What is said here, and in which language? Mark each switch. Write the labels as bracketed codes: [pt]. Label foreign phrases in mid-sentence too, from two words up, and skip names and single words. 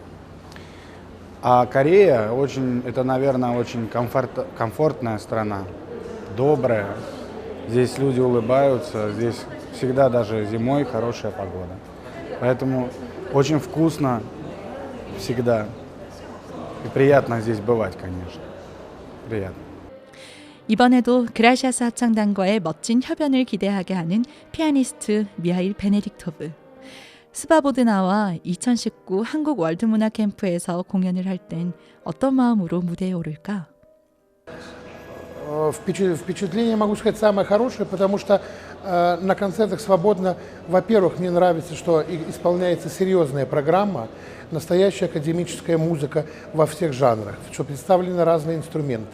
[ru] А Корея это, наверное, очень комфортная страна, добрая. Здесь люди улыбаются, здесь всегда даже зимой хорошая погода. Поэтому очень вкусно всегда и приятно здесь бывать, конечно. приятно. [ko] 이번에도 그라시아스 합창단과의 멋진 협연을 기대하게 하는 피아니스트 미하일 베네딕토브. 스바보드나와 2019 한국 월드문화 캠프에서 공연을 할 땐 어떤 마음으로 무대에 오를까? [ru] Впечатление, могу сказать, самое хорошее, потому что на концертах свободно, во-первых, мне нравится, что исполняется серьезная программа, настоящая академическая музыка во всех жанрах, что представлены разные инструменты.